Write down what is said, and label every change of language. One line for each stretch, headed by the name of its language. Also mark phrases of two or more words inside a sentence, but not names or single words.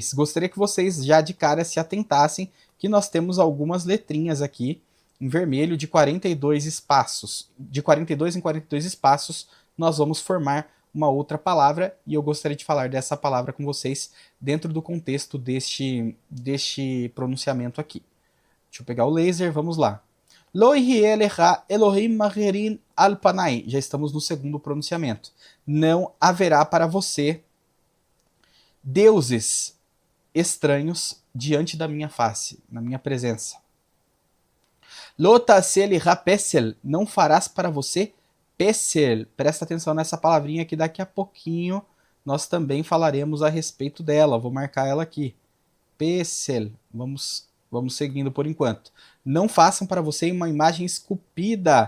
Portuguese: Gostaria que vocês já de cara se atentassem que nós temos algumas letrinhas aqui em vermelho, de 42 espaços. De 42 em 42 espaços, nós vamos formar uma outra palavra, e eu gostaria de falar dessa palavra com vocês dentro do contexto deste pronunciamento aqui. Deixa eu pegar o laser, vamos lá.
Hebrew: לא יהיה לך אלהים אחרים על פני.
Portuguese: Já estamos no segundo pronunciamento. Não haverá para você deuses estranhos diante da minha face, na minha presença.
Hebrew: לא תעשה לך פסל.
Portuguese: Não farás para você pesel. Presta atenção nessa palavrinha que daqui a pouquinho nós também falaremos a respeito dela. Vou marcar ela aqui. Pesel. Vamos seguindo por enquanto. Não façam para você uma imagem esculpida.